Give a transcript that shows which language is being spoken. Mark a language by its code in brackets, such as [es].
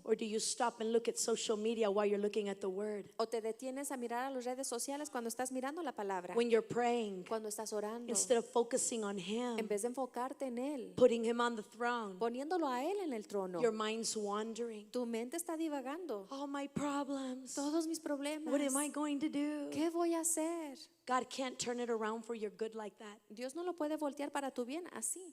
[en] Or do you stop and look at social media while you're looking at the word? [es] ¿O te detienes a mirar a las redes sociales cuando estás mirando la palabra, [en] when you're praying, [es] cuando estás orando, [en] instead of focusing on Him, [es] en vez de enfocarte en Él, [en] putting Him on the throne, [es] poniéndolo a Él en el trono, [en] your mind's wandering. [es] tu mente está divagando. [en] All my problems. [es] Todos mis problemas. [en] What am I going to do? [es] ¿Qué voy a hacer? [en] God can't turn it around for your good like that. [es] Dios no lo puede voltear para tu bien así.